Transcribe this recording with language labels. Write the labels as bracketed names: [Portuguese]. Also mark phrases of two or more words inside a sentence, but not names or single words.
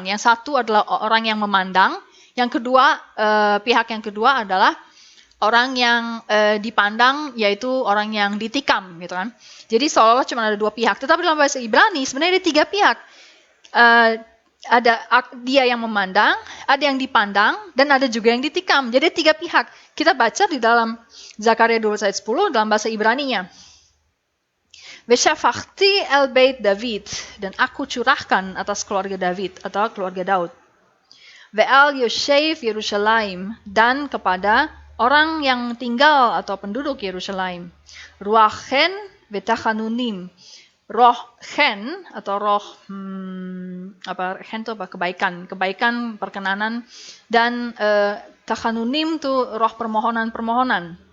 [Indonesian] Yang satu adalah orang yang memandang, yang kedua pihak yang kedua adalah orang yang dipandang, yaitu orang yang ditikam, gitu kan. Jadi seolah-olah cuma ada dua pihak. Tetapi dalam bahasa Ibrani sebenarnya ada tiga pihak. Ada dia yang memandang, ada yang dipandang, dan ada juga yang ditikam. Jadi tiga pihak. Kita baca di dalam Zakaria 12 ayat 10 dalam bahasa Ibraninya. [Hebrew] ושפכתי אל בית דוד, [Indonesian] dan aku curahkan atas keluarga David atau keluarga Daud. [Hebrew] ועל יושב ירושלים, [Indonesian] dan kepada orang yang tinggal atau penduduk Yerusalem. [Hebrew] רוח חן ותחנונים. [Indonesian] Roh chen atau roh chen itu apa, kebaikan, perkenanan, dan tachanunim itu roh permohonan.